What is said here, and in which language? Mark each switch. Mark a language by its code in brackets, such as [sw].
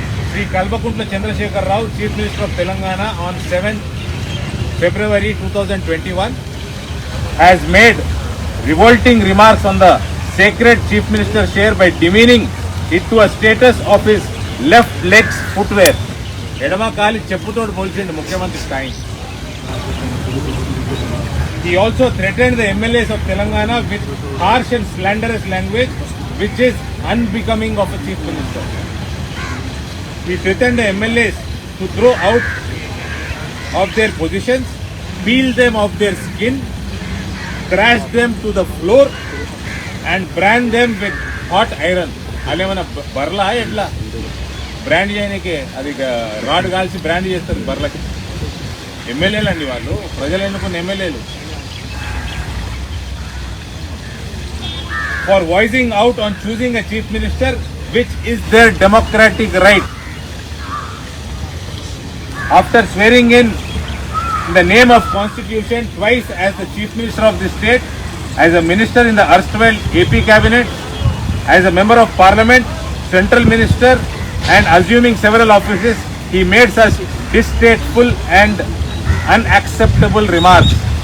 [en] Sri Kalvakuntla Chandrasekhar Rao, Chief Minister of Telangana, on 7th February 2021, has made revolting remarks on the sacred Chief Minister chair by demeaning it to a status of his left leg's footwear. [te] ఎడమ కాలి చెప్పుతోడు పోల్చిండు ముఖ్యమంత్రి స్థాయి. [en] He also threatened the MLAs of Telangana with harsh and slanderous language, which is unbecoming of a chief minister. He threatened the MLAs to throw out of their positions, peel them off their skin, crash them to the floor, and brand them with hot iron. [te] అలేమన్నా Barla ఎట్లా brand చేయడానికి అది rod కాల్చి brand చేస్తారు బర్లకి. ఎమ్మెల్యేలు అండి వాళ్ళు, ప్రజలు ఎన్నుకున్న ఎమ్మెల్యేలు. [en] For voicing out on choosing a chief minister, which is their democratic right. After swearing in the name of Constitution twice as the chief minister of the state, as a minister in the erstwhile AP cabinet, as a member of parliament, central minister, and assuming several offices, he made such distasteful and unacceptable remarks.